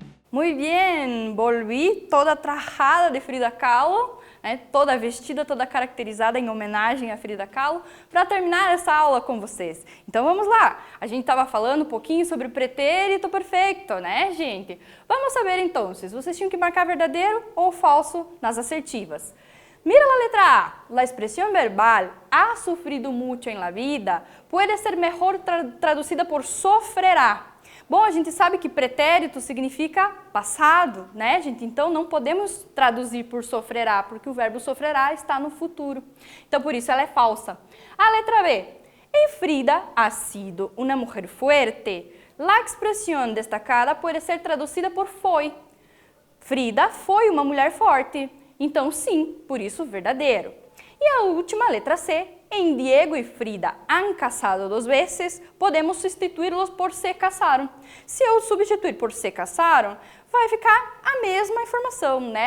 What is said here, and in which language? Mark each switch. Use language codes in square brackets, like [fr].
[pt] Muito bem, volvi toda trajada de Frida Kahlo, né, toda vestida, toda caracterizada em homenagem a Frida Kahlo, para terminar essa aula com vocês. Então vamos lá, a gente estava falando um pouquinho sobre o pretérito perfeito, né, gente? Vamos saber então, vocês tinham que marcar verdadeiro ou falso nas assertivas. [es] Mira la letra A. La expresión verbal ha sufrido mucho en la vida puede ser mejor traducida por sofrerá. [pt] Bom, a gente sabe que pretérito significa passado, né, gente? Então, não podemos traduzir por sofrerá, porque o verbo sofrerá está no futuro. Então, por isso ela é falsa. A letra B. [es] En Frida ha sido una mujer fuerte. La expresión destacada [pt] pode ser traduzida por foi. Frida foi uma mulher forte. Então, sim, por isso verdadeiro. E a última, letra C. En Diego e Frida [es] han casado [pt] 2 vezes, podemos substituí-los por se casaram. Se eu substituir por se casaram, vai ficar a mesma informação, né?